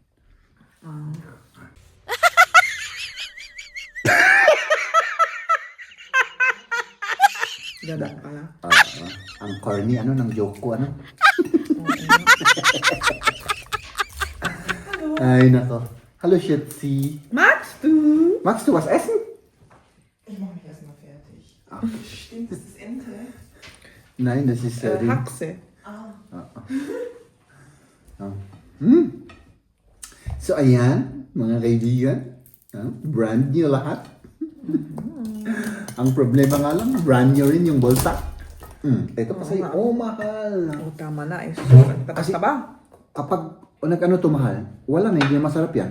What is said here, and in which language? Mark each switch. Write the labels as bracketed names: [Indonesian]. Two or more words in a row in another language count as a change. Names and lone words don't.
[Filipino] Ganun pala. Ang corny, ano, ng joke ko, ano? Ay, nako. [German] Hallo, Schätzi. Magst du? Magst du was essen? Ich mache mich erstmal fertig. Stimmt, das ist Ente. Nein, das ist... Haxe. [Filipino] So, ayan, mga kaibigan. [English] Brand new [Filipino] lahat. Ang problema nga lang, [English] brand new [Filipino] rin yung bulsa. Ito pa sa'yo. Oh, mahal. Oh, tama na. Eh. Kasi- Kasi ba? Kapag nag-ano to mahal, wala na, hindi na masarap yan.